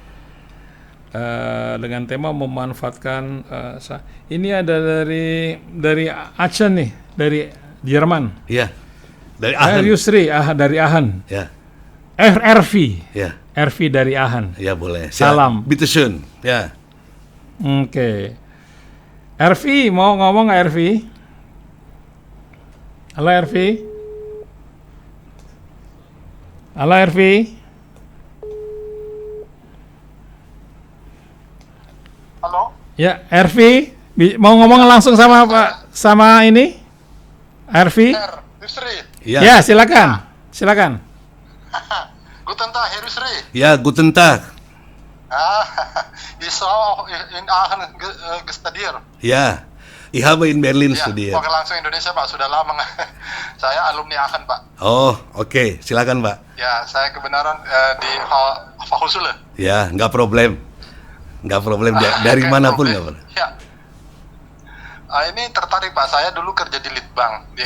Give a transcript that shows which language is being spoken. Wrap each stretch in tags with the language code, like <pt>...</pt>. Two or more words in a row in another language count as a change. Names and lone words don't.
<id>Dengan tema memanfaatkan ini ada dari Aachen nih, dari Jerman. Iya. Dari Aachen. Yusri dari Aachen. Ya. RV. Ya. RV dari Aachen. Ya boleh. Salam.</id> <de>Bitte schön.</de> <id>Ya. Oke. RV mau ngomong nggak RV? Halo RV. Halo RV. Halo. Ya RV mau ngomong langsung sama Pak sama ini RV? Yusri. Ya. Ya silakan. Silakan.</id> <de>Guten Tag, Herr Yusri. Ya, guten Tag. Ich auch in Aachen gestudiert. Ja, ich habe in Berlin studiert.</de> <id>Oke, langsung Indonesia Pak, sudah lama saya alumni Aachen Pak. Oh, oke. Silakan, Pak. Ya, saya kebenaran di Fachhochschule. Ya, nggak problem. Nggak problem. Dari manapun nggak problem. Ya. Ini tertarik Pak, saya dulu kerja di Litbang, di</id>